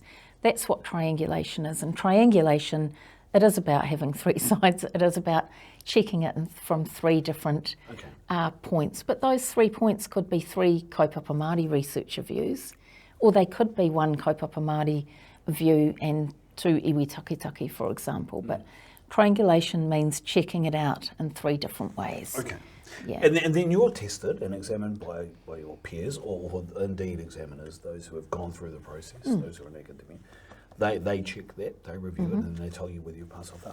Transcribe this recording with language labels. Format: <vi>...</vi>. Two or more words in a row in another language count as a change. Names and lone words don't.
<en>That's what triangulation is. And triangulation, it is about having three sides. It is about checking it from three different points. But those 3 points could be 3</en> <mi>kaupapa Māori</mi> <en>researcher views, or they could be 1</en> <mi>kaupapa Māori</mi> <en>view and 2</en> <mi>iwi takitaki,</mi> <en>for example. But triangulation means checking it out in 3 different ways. Okay. Yeah. And then you're tested and examined by your peers, or indeed examiners, those who have gone through the process, those who are in academia. They check that, they review it, and they tell you whether you pass or fail.</en>